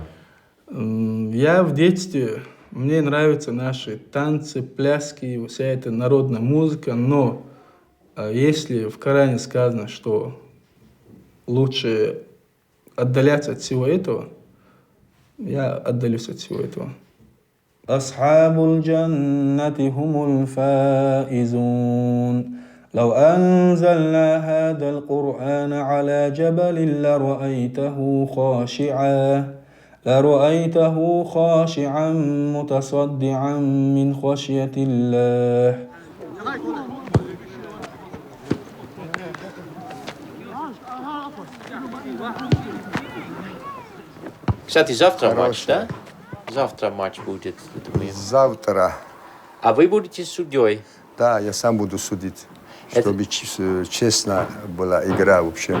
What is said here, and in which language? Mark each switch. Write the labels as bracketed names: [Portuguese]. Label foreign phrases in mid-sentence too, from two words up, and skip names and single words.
[Russian] Я в детстве, мне нравятся наши танцы, пляски, вся эта народная музыка, но если в Коране сказано, что лучше отдаляться от всего этого, я отдалюсь от всего этого. [Arabic] أصحاب الجنة هم الفائزون لو أنزلنا هذا القرآن على جبل لرأيته خاشعا متصدعا من خشية الله. [Russian] Кстати, завтра матч, да? Завтра матч будет. Завтра. А вы будете судьей? Да, я сам буду судить, чтобы честно была игра вообще.